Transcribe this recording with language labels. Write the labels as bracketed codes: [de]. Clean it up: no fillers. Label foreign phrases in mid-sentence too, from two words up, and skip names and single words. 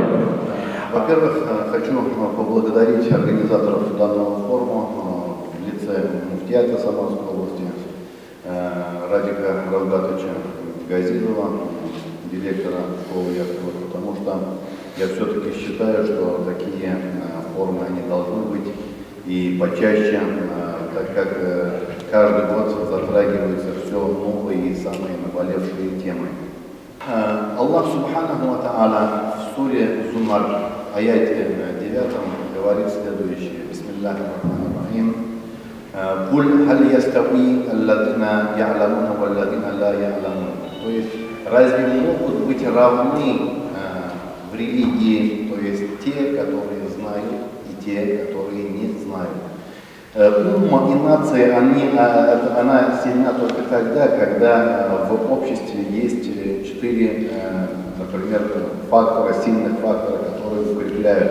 [ru] Во-первых, хочу поблагодарить организаторов данного форума в лице муфтията Самарской области Радика Равгатовича Газизова, директора школы Яхова, потому что я все-таки считаю, что такие форумы они должны быть и почаще, так как каждый год затрагиваются все новые и самые наболевшие темы. Аллах [ar] سبحانه وتعالى [ru] в суре Зумар, аяте 9, говорит следующее. [ar] بسم الله الرحمن الرحيم. «قل هل يستوي الذين يعلمون والذين لا يعلمون». [ru] То есть, разве могут быть равны в религии, то есть те, которые знают, и те, которые не знают? Умма и нация, она сильна только тогда, когда в обществе есть 4, например, фактора, сильных фактора, которые укрепляют.